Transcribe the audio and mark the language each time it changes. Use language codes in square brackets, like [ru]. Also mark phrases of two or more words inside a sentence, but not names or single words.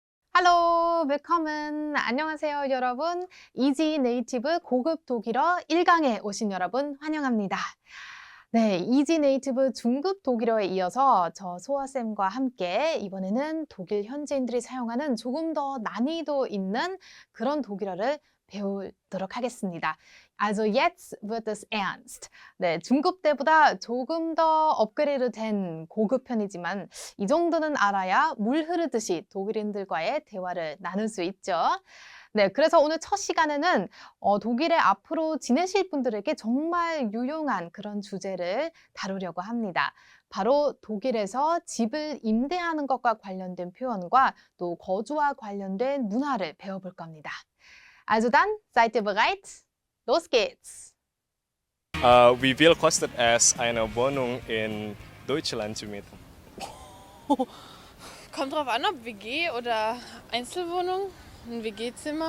[de] Hallo, willkommen. [ko] 안녕하세요, 여러분. 이지 네이티브 고급 독일어 1강에 오신 여러분 환영합니다. 네, 이지 네이티브 중급 독일어에 이어서 저 소아쌤과 함께 이번에는 독일 현지인들이 사용하는 조금 더 난이도 있는 그런 독일어를 배우도록 하겠습니다. [de] Also jetzt wird es ernst. [ko] 네, 중급 때보다 조금 더 업그레이드 된 고급 편이지만 이 정도는 알아야 물 흐르듯이 독일인들과의 대화를 나눌 수 있죠. 네, 그래서 오늘 첫 시간에는 독일에 앞으로 지내실 분들에게 정말 유용한 그런 주제를 다루려고 합니다. 바로 독일에서 집을 임대하는 것과 관련된 표현과 또 거주와 관련된 문화를 배워볼 겁니다. [de] Also dann, seid ihr bereit? Los geht's! Wie viel kostet es, eine Wohnung in Deutschland zu mieten? Kommt drauf an, ob WG oder Einzelwohnung, ein WG-Zimmer.